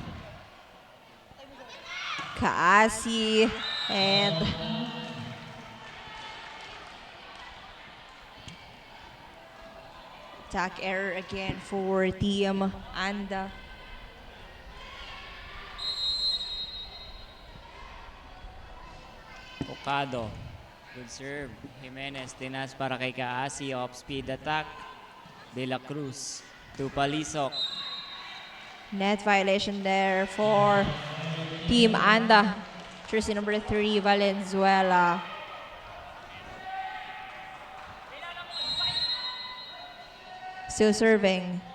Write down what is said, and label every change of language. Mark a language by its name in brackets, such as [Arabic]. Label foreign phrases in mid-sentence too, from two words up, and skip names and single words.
[English] Kaasi and attack error again for Team Anda. Ocado. Good serve. [Filipino] Jimenez tinas para kay Kaasi. [English] Off-speed attack. De La Cruz to Palisok. Net violation there for Team Anda. Jersey number 3, Valenzuela. Still serving.